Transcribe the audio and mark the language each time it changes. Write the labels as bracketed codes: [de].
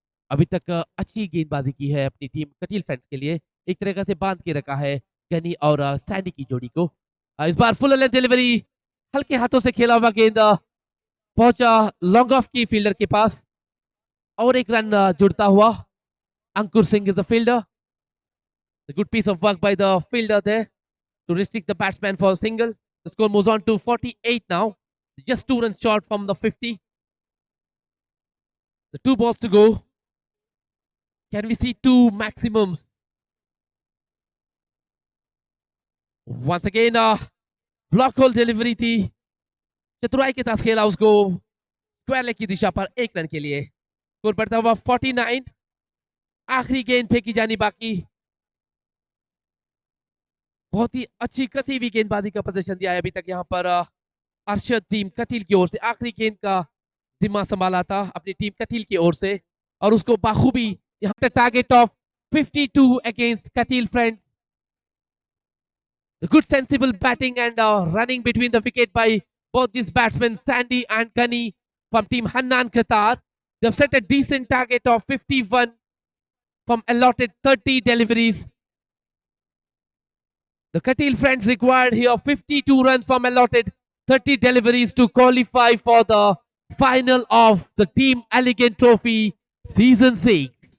[hi] अभी तक अच्छी गेंदबाजी की है अपनी टीम कटिल फ्रेंड्स के लिए एक तरह से बांध के रखा है गनी और सैंडी की जोड़ी को इस बार फुल लेंथ डिलीवरी हल्के हाथों से खेला हुआ गेंद पहुंचा लॉन्ग ऑफ की फील्डर के पास और एक रन जुड़ता हुआ अंकुर Singh is the fielder [en] A good piece of work by the fielder there to restrict the batsman for a single. The score moves on to 48 now. Just 2 runs short from the 50. The 2 balls to go. Can we see 2 maximums? Once again, block hole delivery [hi] थी चतुराई के साथ खेला उसको square leg की दिशा पर 1 run के लिए स्कोर बढ़ता हुआ 49. आखिरी गेंद फेंकी जानी बाकी बहुत ही अच्छी कसी हुई गेंदबाजी का प्रदर्शन दिया है अभी तक यहाँ पर अरशद टीम कटिल की ओर से आखिरी गेंद का जिम्मा संभाला था अपनी टीम कटिल की ओर से और उसको बाखूबी यहाँ पे target of 52 against कटिल friends [en] The good sensible batting and running between the wicket by both these batsmen Sandy and Gunny from team Hannan Qatar. They've set a decent target of 51 from allotted 30 deliveries. The Katil friends required here 52 runs from allotted 30 deliveries to qualify for the final of the Team Elegant Trophy Season 6.